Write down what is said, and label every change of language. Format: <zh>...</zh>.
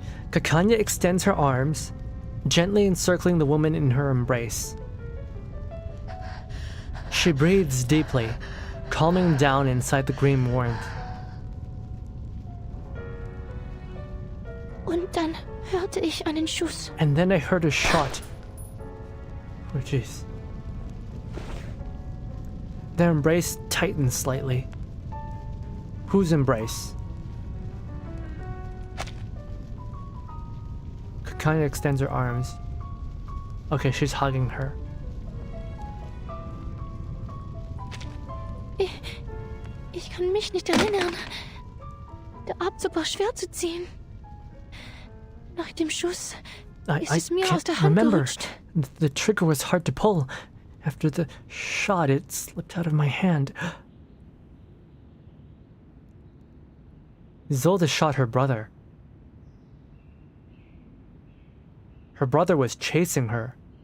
<en>Kakanya extends her arms, gently encircling the woman in her embrace. She breathes deeply, calming down inside the green warmth.</en> <de>Und dann hörte ich einen Schuss.</de> <en>And then I heard a shot. Oh jeez. Their embrace tightens slightly. Whose embrace? Kakanya extends her arms. Okay, she's hugging her.</en> <de>Ich kann mich nicht erinnern. Der Abzug war schwer zu ziehen. Nach dem Schuss ist es mir aus der Hand gerutscht.</de> <en>The trigger was hard to pull. After the shot, it slipped out of my hand. Isolde shot her brother. Her brother was chasing her.</en>